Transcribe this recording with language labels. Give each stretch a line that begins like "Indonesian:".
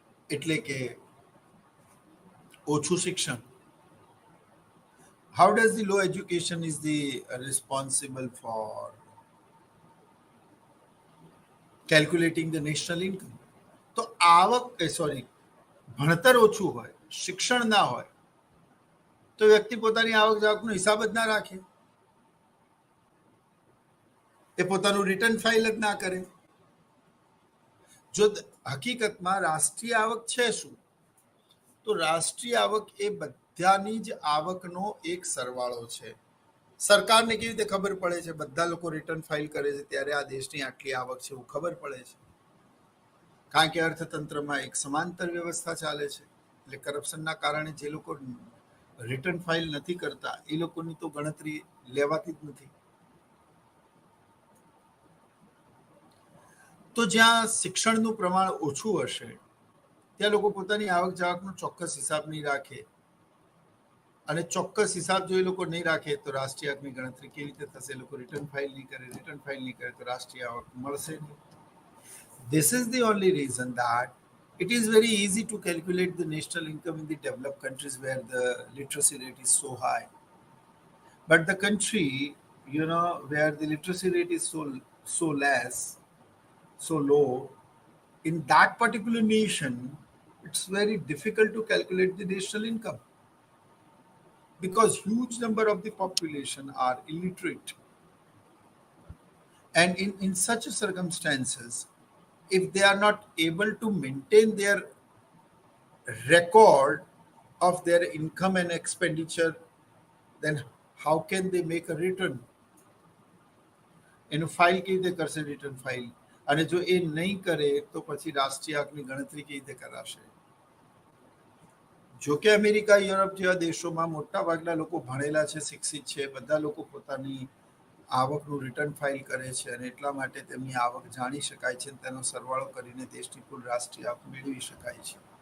Gujarati: એટલે કે ઓછું શિક્ષણ.
English: How does the low education is the responsible for calculating the national income?
Gujarati: તો આવક ભણતર ઓછું હોય, શિક્ષણ ના હોય તો વ્યક્તિ પોતાની આવક જાવકનો હિસાબ જ ના રાખે, એ પોતાનું રિટર્ન ફાઇલ જ ના કરે. જો હકીકતમાં રાષ્ટ્રીય આવક છે શું? તો રાષ્ટ્રીય આવક એ બધાની જ આવકનો એક સરવાળો છે. સરકારને કેવી રીતે ખબર પડે છે? બધા લોકો રિટર્ન ફાઇલ કરે છે ત્યારે આ દેશની આટલી આવક છે એવું ખબર પડે છે, કારણ કે અર્થતંત્રમાં એક સમાંતર વ્યવસ્થા ચાલે છે. એટલે કરપ્શનના કારણે જે લોકો રિટર્ન ફાઇલ નથી કરતા એ લોકોની તો ગણતરી લેવાતી જ નથી. તો જ્યાં શિક્ષણનું પ્રમાણ ઓછું હશે ત્યાં લોકો પોતાની આવક જાવકનો ચોક્કસ હિસાબ નહીં રાખે, અને ચોક્કસ હિસાબ જો એ લોકો નહીં રાખે તો રાષ્ટ્રીય આવકની ગણતરી કેવી રીતે થશે? એ લોકો રિટર્ન ફાઇલ નહીં કરે તો રાષ્ટ્રીય આવક મળશે નહીં.
English: This is the only reason that it is very easy to calculate the national income in the developed countries where the literacy rate is so high. But the country, where the literacy rate is so less, so low, in that particular nation, it's very difficult to calculate the national income because huge number of the population are illiterate. And in such circumstances, if they are not able to maintain their record of their income and expenditure, then how can they make a return?
Gujarati: એનું file કેવી રીતે કરશે return file, અને જો એ નહીં કરે તો પછી રાષ્ટ્રીય આવકની ગણતરી કેવી રીતે કરાશે? જો કે અમેરિકા, યુરોપ જેવા દેશોમાં મોટા ભાગના લોકો ભણેલા છે, શિક્ષિત છે, બધા લોકો પોતાની આવકનું રિટર્ન ફાઇલ કરે છે, અને એટલા માટે તેમની આવક જાણી શકાય છે, તેનો સરવાળો કરીને દેશની કુલ રાષ્ટ્રીય આવક મેળવી શકાય છે.